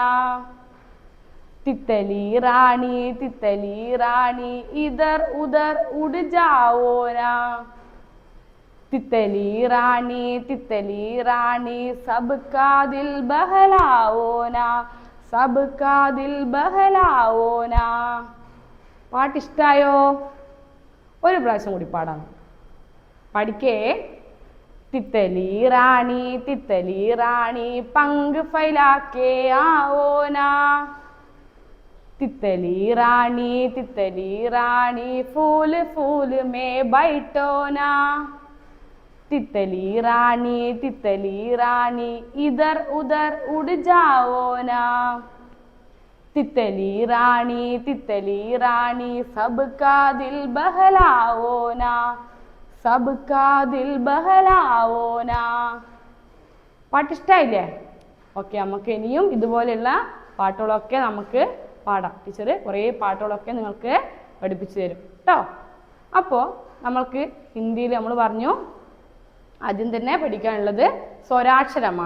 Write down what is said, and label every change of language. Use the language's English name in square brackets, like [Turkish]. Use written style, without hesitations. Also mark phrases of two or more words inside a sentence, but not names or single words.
[Hindi] तितली रानी इधर उधर उड़ जाओ ना. तितली रानी सबका दिल बहलाओ ना. सबका दिल बहलाओ ना. [Malayalam] പാട്ട് ഇഷ്ടായോ? ഒരു പ്രാവശ്യം കൂടി പാടാം. പഠിക്കേ. [Hindi] तितली रानी पंख फैला के आओ ना. तितली रानी फूल फूल में बैठो ना. तितली रानी इधर उधर उड़ जाओ ना. तितली रानी सबका दिल बहलाओ ना. सबका दिल बहलाओ ना. [Malayalam] പാട്ട് ഇഷ്ടമായില്ലേ? ഓക്കെ. നമുക്ക് ഇനിയും ഇതുപോലെയുള്ള പാട്ടുകളൊക്കെ നമുക്ക് പാടാം. ടീച്ചർ കുറേ പാട്ടുകളൊക്കെ നിങ്ങൾക്ക് പഠിപ്പിച്ചു തരും കേട്ടോ. അപ്പോൾ നമ്മൾക്ക് ഹിന്ദിയിൽ നമ്മൾ പറഞ്ഞു ആദ്യം തന്നെ പഠിക്കാനുള്ളത് സ്വരാക്ഷരമാണ്.